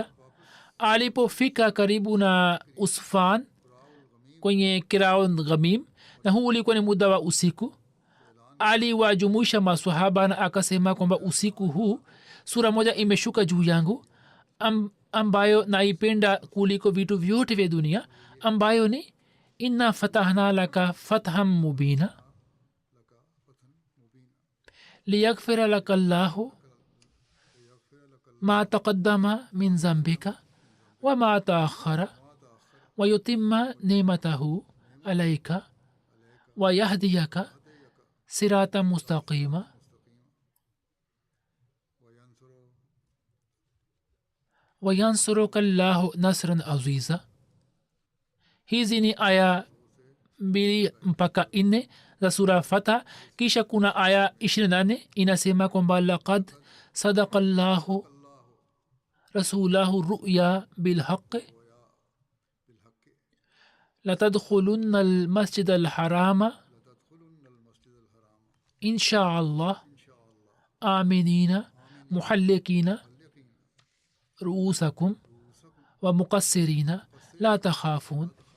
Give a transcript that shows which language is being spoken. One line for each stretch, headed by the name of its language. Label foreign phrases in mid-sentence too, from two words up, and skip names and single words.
Swahili: alipofika karibu na Usfan kwenye Kiraun Ghamim, na huu ulikuwa ni muda wa usiku, aliwajumuisha maswahaba na akasema kwamba usiku huu sura moja imeshuka juu yangu ambayo naipenda kuliko vitu vyote vya dunia, ambayo ni
Arabic: إنا فتحنا لك فتحا مبينا ليغفر لك الله ما تقدم من ذنبك وما تأخر ويتم نعمته عليك ويهديك صراطا مستقيما وينصرك الله نصرا عزيزا.
Swahili: Hizi ni aya 2 mpaka 4 za sura Fatha. Kisha kuna aya 28 inasema kwamba
Arabic: لقد صدق الله رسوله الرؤيا بالحق لتدخلن المسجد الحرام إن شاء الله آمنين محلقين رءوسكم ومقصرين لا تخافون.